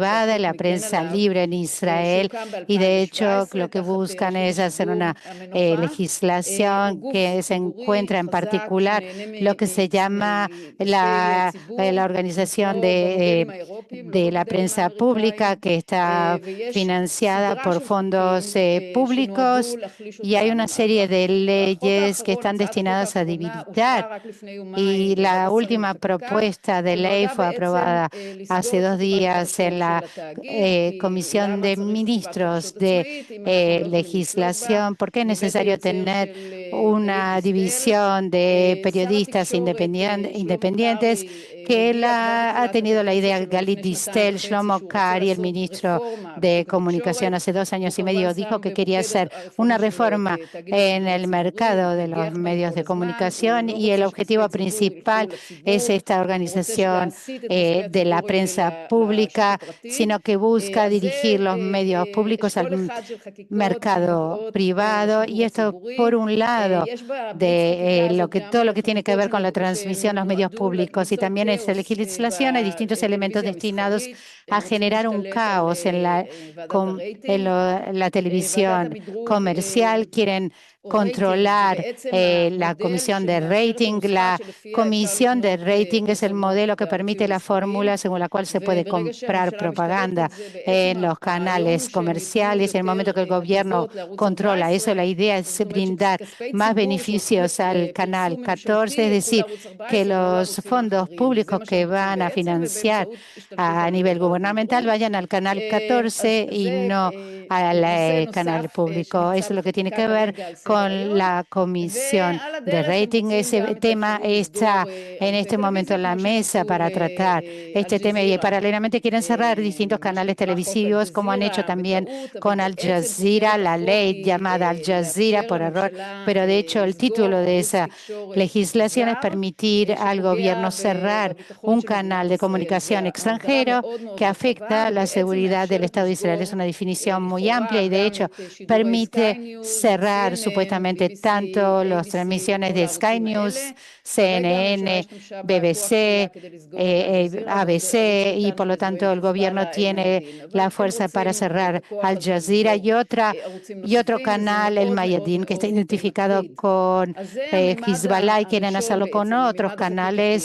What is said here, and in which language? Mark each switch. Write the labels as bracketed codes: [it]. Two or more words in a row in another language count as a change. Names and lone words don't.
[es] privada y [he] שהחוק [es] la [he] מגן [es] prensa [he] עליו, [es] libre en Israel. [he] שהוקם [es] Y de hecho [he] ב-2017 [es] lo que [he] תחת [es] buscan [he] רשות [es] es hacer [he] השידור [es] una [he] המנוחה. הוא [es] legislación [he] גוף [es] que se [he] ציבורי [es] encuentra en [he] חזק [es] particular [he] שנהנה [es] lo que se llama [he] מכספי ציבור, [es] la organización [he] כמו במודלים האירופיים, לא [es] de la [he] במודלים [es] prensa pública [he] האמריקאים, [es] que está [he] ויש [es] financiada [he] סדרה [es] por [he] של חוקים [es] fondos públicos [he] שנועדו להחליש [es] y hay [he] אותם. [es] una serie de [he] החוק [es] leyes que [he] האחרון, [es] están [he] הצעת החוק [es] destinadas a [he] האחרונה, אושרה [es] debilitar. [he] רק לפני יומיים [es] Y [he] בוועדת [es] la [he] השרים [es] última [he] לחקיקה, [es] propuesta de ley [he] ונועדה [es] fue [he] בעצם [es] aprobada hace [he] לסגור את [es] 2 [he] חטיבת [es] días en [he] החדשות של [es] la [he] התאגיד, כי [es] Comisión [he] למה [es] de [he] צריך חטיבת [es] Ministros [he] חדשות [es] de [he] עצמאית אם אנחנו לא יכולים לשלוט בה? [es] Legislación, porque es [he] מבית [es] necesario [he] היוצר [es] tener [he] של גלית [es] una [he] דיסטל. [es] división de [he] שר [es] periodistas [he] התקשורת שלמה [es] independientes [he] קרעי [es] que [he] הודיע כבר [es] ha [he] בתחילת [es] tenido la [he] הקדנציה [es] idea [he] שלו [es] Galit [he] לפני שנתיים [es] Distel, [he] וחצי [es] Shlomo [he] שהוא רוצה [es] Kari, el [he] לעשות [es] ministro [he] רפורמה [es] de [he] בשוק [es] Comunicación [he] התקשורת, [es] hace 2 [he] והוא [es] años y [he] כמובן [es] medio, dijo [he] שם [es] que quería [he] במוקד [es] hacer una [he] הרפורמה שלו את [es] reforma [he] תאגיד [es] en [he] השידור [es] el [he] הציבורי. הוא [es] mercado de los [he] מתנגח בהם [es] medios [he] כל [es] de [he] הזמן, הוא [es] comunicación [he] לא [es] y el [he] רוצה שכספי [es] objetivo [he] ציבור ילכו [es] principal es [he] לציבור, [es] esta [he] הוא רוצה [es] organización [he] להסיט את כספי [es] de la [he] הציבור [es] prensa [he] לשוק [es] pública, [he] הפרטי. [es] sino que busca [he] אז זה [es] dirigir los medios públicos [he] אשכול [es] al [he] אחד של חקיקות [es] mercado [he] שנוגעות [es] privado y [he] לשידור [es] esto [he] הציבורי. [es] por un lado [he] יש בבליץ [es] de [he] חקיקה הזאת [es] todo [he] גם [es] lo que tiene que [he] חקיקות [es] ver con la transmisión, los medios [he] שנועדו [es] públicos y [he] ליצור [es] también en esa [he] כאוס [es] legislación hay distintos elementos [he] בטלוויזיה [es] destinados [he] המסחרית, [es] a [he] רוצים [es] generar un [he] להשתלט על [es] caos en [he] ועדת הרייטינג, [es] la [he] ועדת [es] televisión [he] המדרוג [es] comercial, quieren [he] או רייטינג, זה [es] controlar [he] בעצם [es] la [he] המודל [es] comisión de [he] שמאפשר את [es] rating. [he] הנוסחה [es] La [he] שלפיה אפשר [es] comisión de [he] לקנות [es] rating es el [he] פרסומות [es] modelo que [he] בערוצים [es] permite la [he] המסחריים, [es] fórmula según la cual se puede [he] וברגע [es] comprar [he] שהממשלה [es] propaganda [he] משתלטת, זה בעצם [es] en los [he] הרעיון [es] canales [he] הוא שהם ייתנו [es] comerciales. En el momento [he] יותר [es] que el gobierno [he] הטבות לערוץ [es] controla eso, [he] 14, [es] la idea es [he] זאת אומרת [es] brindar [he] שכספי [es] más [he] ציבור שהולכים [es] beneficios al canal [he] לפרסום [es] 14, [he] ממשלתי [es] es [he] ילכו [es] decir, [he] לערוץ [es] que [he] 14 ולא [es] los [he] לערוצים [es] fondos [he] אחרים, וזה [es] públicos [he] מה [es] que [he] שהם רוצים [es] van a [he] בעצם, [es] financiar [he] ובאמצעות השתלטות [es] a [he] על [es] nivel [he] ועדת [es] gubernamental [he] המדרוג. [es] vayan al canal [he] אז [es] 14 y [he] זה [es] no al [he] נושא [es] canal [he] נוסף [es] público. [he] שנמצא [es] Eso es lo que tiene [he] בחקיקה [es] que ver [he] כרגע על סדר [es] con [he] היום, [es] la comisión [he] ועל [es] de [he] הדרך הם [es] rating. [he] רוצים [es] Ese [he] גם את [es] tema [he] האפשרות לסגור [es] está en [he] ערוצי [es] este momento [he] טלוויזיה, [es] en la [he] כמו [es] mesa [he] שעשו [es] para tratar este tema y [he] לאל-ג'זירה, [es] paralelamente quieren cerrar distintos [he] מה [es] canales [he] שנקרא חוק [es] televisivos, como han hecho [he] אל-ג'זירה [es] también [he] בטעות, אבל [es] con Al [he] בעצם [es] Jazeera, [he] כותרת [es] la [he] החוק [es] ley [he] היא [es] llamada Al Jazeera [he] לאפשר [es] por error, [he] לממשלה [es] pero de hecho el [he] לסגור [es] título de [he] ערוץ [es] esa [he] תקשורת [es] legislación es [he] זר [es] permitir al [he] שפוגע [es] gobierno cerrar [he] בביטחון [es] un [he] של מדינת [es] canal de [he] ישראל. [es] comunicación [he] וההגדרה [es] extranjero [he] מאוד מאוד [es] que [he] רחבה, [es] afecta la [he] ובעצם [es] seguridad del [he] מאפשרת [es] Estado de Israel. Es [he] לסגור [es] una definición muy [he] לכאורה [es] amplia y de [he] גם [es] hecho [he] את שידורי [es] permite [he] סקיי ניוז, [es] cerrar [he] CNN, [es] supuestamente tanto las transmisiones de Sky News, CNN, BBC, ABC, y por lo tanto el gobierno tiene la fuerza para cerrar Al Jazeera y otro canal, el Mayadin, que está identificado con Hezbollah y quieren hacerlo con otros canales.